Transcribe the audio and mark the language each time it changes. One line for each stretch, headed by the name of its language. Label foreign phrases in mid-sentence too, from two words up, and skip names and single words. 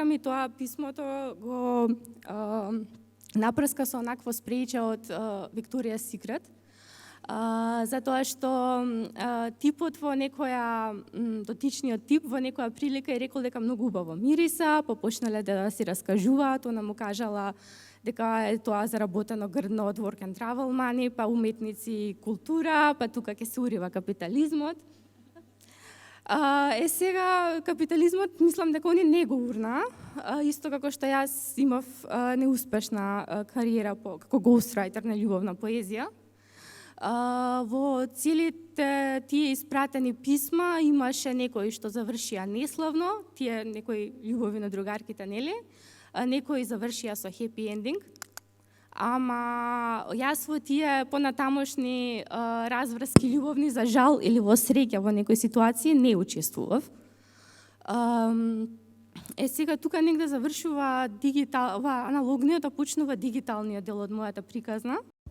Macedonian: ми тоа писмото го напрска со онакво спрејче од Victoria's Secret, затоа што типот во некоја, дотичниот тип во некоја прилика е рекол дека многу убаво мириса, попочнале да си раскажуваат, она му кажала дека е тоа заработено грдно од
English: work and travel money,
Macedonian: па уметници култура, па тука ќе се урива капитализмот. Сега капитализмот мислам дека они не го урна, исто како што јас имав неуспешна кариера како ghostwriter на љубовна поезија. Во целите тие испратени писма имаше некои што завршија неславно, тие некои љубови на другарките, нели? Некои завршија со
English: happy ending,
Macedonian: ама јас во тие понатамошни разврски љубовни за жал или во среќа во некои ситуации не учествував. Сега тука негде завршува аналогниот, а почнува дигиталниот дел од мојата приказна.